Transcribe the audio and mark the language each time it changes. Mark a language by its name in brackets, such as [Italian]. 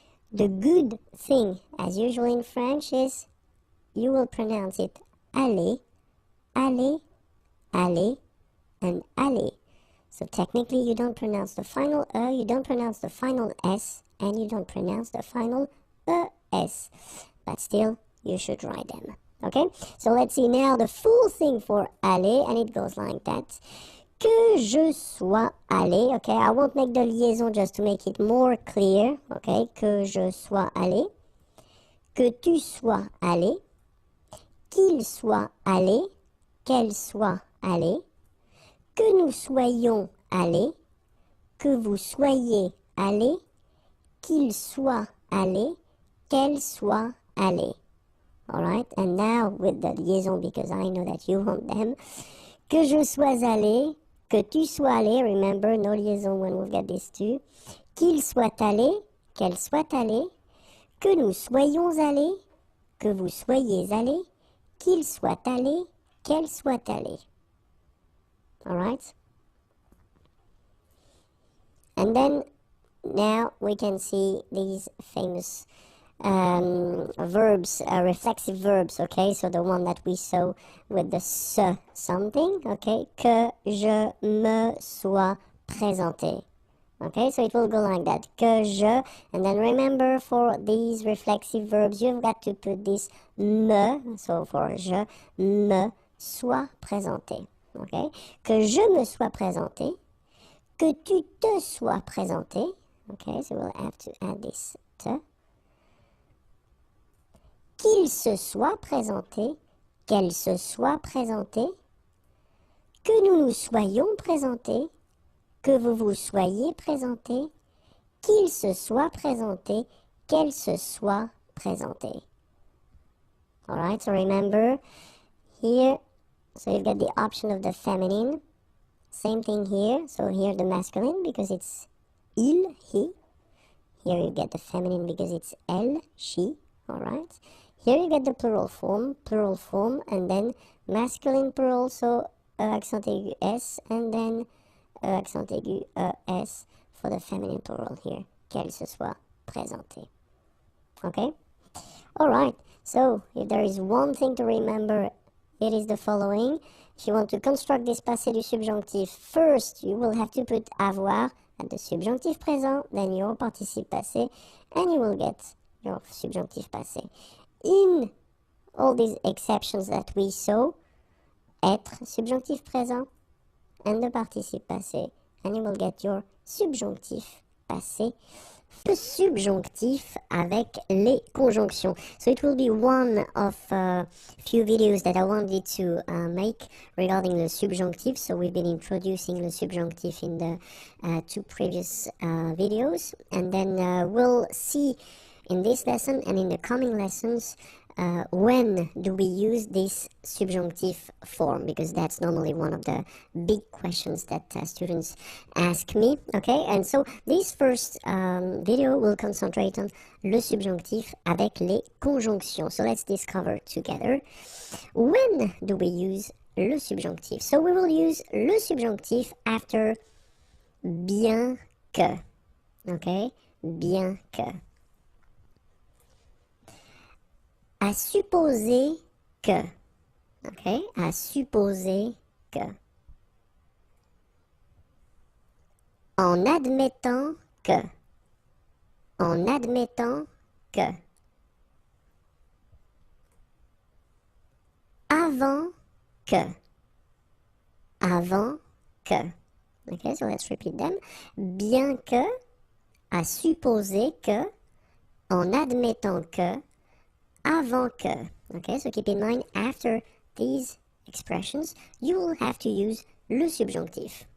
[English] The good thing, as usual in French, is you will pronounce it aller, aller, aller, and aller. So technically you don't pronounce the final you don't pronounce the final S, and you don't pronounce the final ES. But still, you should write them. Okay? So let's see now the full thing for aller, and it goes like that. [French] Que je sois allé, okay, [English] I won't make the liaison just to make it more clear, [French] okay, que je sois allé, que tu sois allé, qu'il soit allé, qu'elle soit allée, que nous soyons allés, que vous soyez allés, qu'il soit allé, qu'elle soit allée. [English] Alright, and now with the liaison, because I know that you want them, [French] que je sois allé, que tu sois allé, [English] remember, no liaison when we've got these two, [French] qu'il soit allé, qu'elle soit allée, que nous soyons allés, que vous soyez allés, qu'il soit allé, qu'elle soit allée. [English] Alright? And then, now we can see these famous verbs, reflexive verbs, okay? So the one that we saw with the se something, okay? [French] Que je me sois présenté. [English] Okay, so it will go like that. Que je, and then remember for these reflexive verbs, you've got to put this me, so for [French] je me sois présenté. [English] Okay? [French] Que je me sois présenté. Que tu te sois présenté. [English] Okay, so we'll have to add this te. [French] Qu'il se soit présenté, qu'elle se soit présentée, que nous nous soyons présentés, que vous vous soyez présentés, qu'il se soit présenté, qu'elle se soit présentée. [English] Alright, so remember here, so you've got the option of the feminine. Same thing here, so here the masculine because it's il, he. Here you get the feminine because it's elle, she. Alright, here you get the plural form, and then masculine plural, so accent aigu S, and then accent aigu S for the feminine plural here, [French] qu'elle se soit présentée. [English] Okay? Alright, so if there is one thing to remember, it is the following. If you want to construct this passé du subjonctif, first you will have to put avoir at the subjonctif présent, then your participe passé, and you will get your subjonctif passé. In all these exceptions that we saw, être, subjonctif présent, and the participe passé, and you will get your subjonctif passé. [French] Le subjonctif avec les conjonctions. [English] So it will be one of few videos that I wanted to make regarding the subjunctive. So we've been introducing the subjunctive in the two previous videos, and then we'll see in this lesson and in the coming lessons when do we use this subjunctive form, because that's normally one of the big questions that students ask me. Okay, and so this first video will concentrate on le subjonctif avec les conjonctions. So let's discover together when do we use le subjonctif. So we will use le subjonctif after bien que. [French] Okay, bien que. À supposer que, ok, à supposer que, en admettant que, en admettant que, avant que, avant que, ok, so let's repeat them, bien que, à supposer que, en admettant que, avant que. [English] Okay, so keep in mind, after these expressions, you will have to use le subjonctif.